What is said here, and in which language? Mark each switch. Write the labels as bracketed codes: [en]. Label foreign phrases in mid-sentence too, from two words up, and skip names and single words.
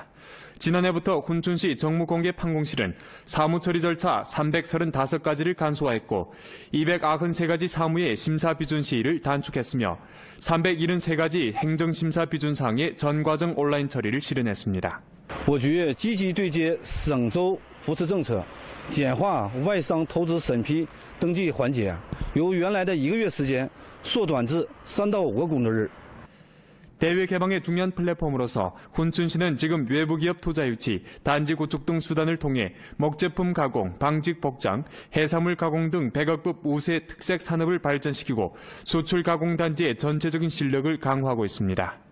[ko] 지난해부터 훈춘시 정무공개 판공실은 사무처리 절차 335가지를 간소화했고 293가지 사무의 심사비준 시일을 단축했으며 373가지 행정심사비준 사항의 전과정 온라인 처리를 실현했습니다. [zh] 我局积极对接省州扶持政策，简化外商投资审批登记环节，由原来的1个月时间缩短至3到5个工作日。 [ko] 대외 개방의 중요한 플랫폼으로서 훈춘시는 지금 외부 기업 투자 유치, 단지 구축 등 수단을 통해 목제품 가공, 방직 복장, 해산물 가공 등 100억급 우세 특색 산업을 발전시키고 수출 가공 단지의 전체적인 실력을 강화하고 있습니다.